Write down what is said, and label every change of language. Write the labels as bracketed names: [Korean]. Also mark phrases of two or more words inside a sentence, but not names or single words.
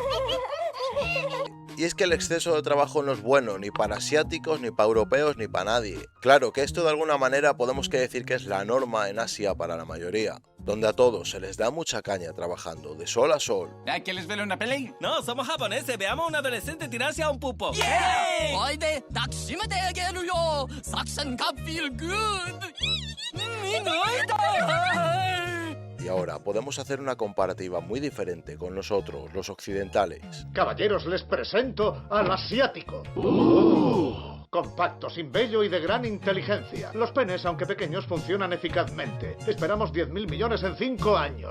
[Spanish] Y es que el exceso de trabajo no es bueno ni para asiáticos, ni para europeos, ni para nadie. Claro que esto de alguna manera podemos decir que es la norma en Asia para la mayoría, donde a todos se les da mucha caña trabajando de sol a sol. ¿Quieres ver una peli? No, somos japoneses. Veamos a un adolescente tirarse a un pupo. ¡Yeah! [Japanese] おいで抱きしめてあげるよ。作戦が [English] feel good。 [Japanese] みんな [Spanish] Y ahora podemos hacer una comparativa muy diferente con nosotros, los occidentales. Caballeros, les presento al asiático. Compacto, sin vello y de gran inteligencia. Los penes, aunque pequeños, funcionan eficazmente. Esperamos 10.000 millones en 5 años.